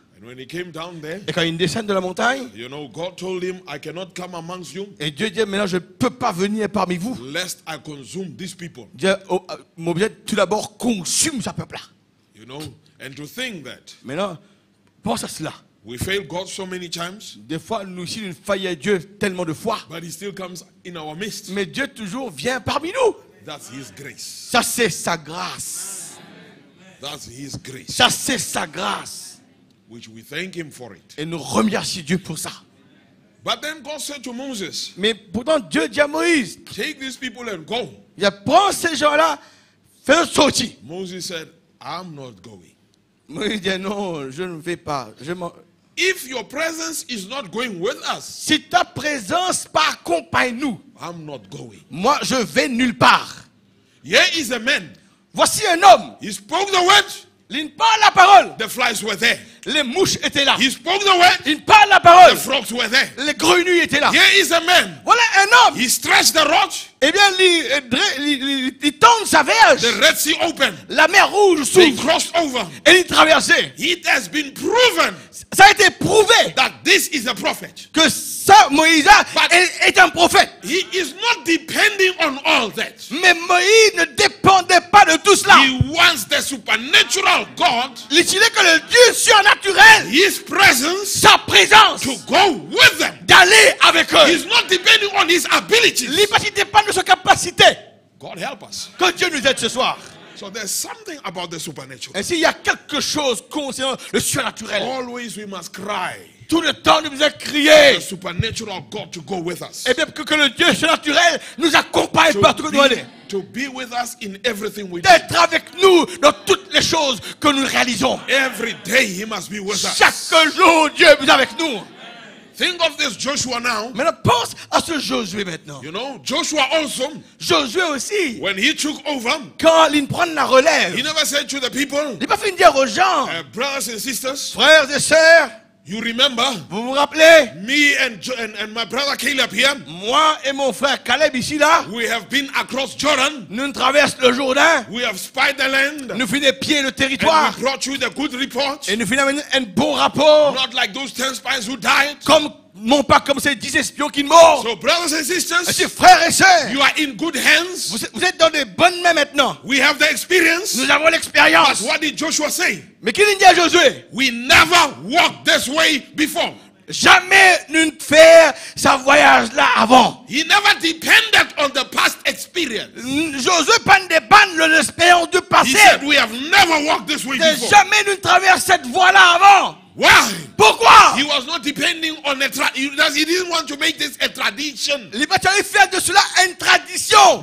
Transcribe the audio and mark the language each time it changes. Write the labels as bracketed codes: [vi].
[en] And when he came down there, [fr] Et quand il descend de la montagne, [en] you know, God told him, I cannot come amongst you [fr] et Dieu dit, maintenant je ne peux pas venir parmi vous. [en] lest I consume these people. [fr] Dieu, mon bien, tout d'abord, consume ce peuple-là. [en] You know, and to think that [fr] Maintenant, pense à cela. [en] we fail God so many times, [fr] Des fois, nous aussi, nous faillons Dieu tellement de fois. [en] but he still comes in our midst. [fr] Mais Dieu toujours vient parmi nous. [en] That's his grace. [fr] Ça, c'est sa grâce. [en] That's his grace, [fr] Ça, c'est sa grâce. [en] which we thank him for it. [fr] Et nous remercions Dieu pour ça. [en] But then God said to Moses, [fr] Mais pourtant, Dieu dit à Moïse, [en] take these people and go. [fr] il a prends ces gens-là, fais-le sortir. [en] Moses said, I'm not going. [fr] Moïse dit, non, je ne vais pas. [en] If your presence is not going with us, [fr] Si ta présence pas accompagne nous, [en] I'm not going. [fr] moi, je vais nulle part. [en] Here is a man. [fr] Voici un homme. [en] He spoke the word. [fr] Il parle la parole. [en] The flies were there. [fr] Les mouches étaient là. [en] He spoke the word. [fr] Il parle la [en] The [fr] parole. [en] frogs were there. [fr] Les grenouilles étaient là. [en] Here is a man. [fr] Voilà un homme. [en] He stretched the rod. [fr] Eh bien, il tend sa verge. [en] The Red Sea opened. [fr] La mer rouge [en] They [fr] s'ouvre. [en] crossed over. [fr] Et il traversait. [en] It has been proven [fr] Ça a été prouvé [en] that this is a prophet. [fr] que ça, Moïse est un prophète. [en] He is not depending on all that. [fr] Mais Moïse ne dépendait pas de tout cela. [en] He wants the supernatural God, [fr] Il voulait que le Dieu surnaturel, [en] his presence, [fr] sa présence, [en] to go with them. [fr] d'aller avec eux. [en] He's not depending on his abilities. [fr] Il ne dépend de sa capacité. [en] God help us. [fr] Que Dieu nous aide ce soir. [en] So there's something about the supernatural. [fr] Ainsi, il y a quelque chose concernant le surnaturel. [en] Always we must cry. [fr] Tout le temps, nous devons crier. [en] The supernatural God to go with us. [fr] Et bien que le Dieu surnaturel nous accompagne partout où nous allons. [en] To be with us in everything we do. [fr] D'être avec nous dans toutes les choses que nous réalisons. [en] Every day he must be with us. [fr] Chaque jour, Dieu est avec nous. [en] Think of this Joshua now. [fr] Maintenant, pense à ce Josué maintenant. [en] You know, Joshua also, [fr] Josué aussi, [en] when he took over, [fr] quand il prend la relève, [en] he never said to the people, [fr] il n'a pas fait dire aux gens, [en] brothers and sisters, [fr] frères et sœurs, [en] you remember [fr] vous vous rappelez, [en] me and my brother Caleb here, [fr] moi et mon frère Caleb ici là, [en] we have been across Jordan, [fr] nous traversons le Jourdain, [en] we have spied the land, [fr] nous finissons pied le [en] and [fr] territoire, [en] we brought you the good report, [fr] et nous finissons un bon rapport, [en] not like those 10 spies who died. [fr] non pas comme ces 10 espions qui meurent. [en] So brothers and sisters, [fr] Ainsi, frères et sœurs, [en] you are in good hands. [fr] vous êtes dans de bonnes mains maintenant. [en] We have the experience. [fr] Nous avons [en] But [fr] l'expérience. [en] what did Joshua say? [fr] Mais qu'il dit à Josué, [en] We never walked this way before. [fr] jamais nous ne faire ce voyage-là avant. [en] He never depended on the past experience. [fr] Josué pas ne dépend de l'expérience du [en] He [fr] passé. [en] said, we have never walked this way before. [fr] Jamais nous ne traversons cette voie-là avant. [en] Why? [fr] Pourquoi? [en] He was not depending on he didn't want to make this a tradition. [fr] Il n'a pas fait de cela une tradition.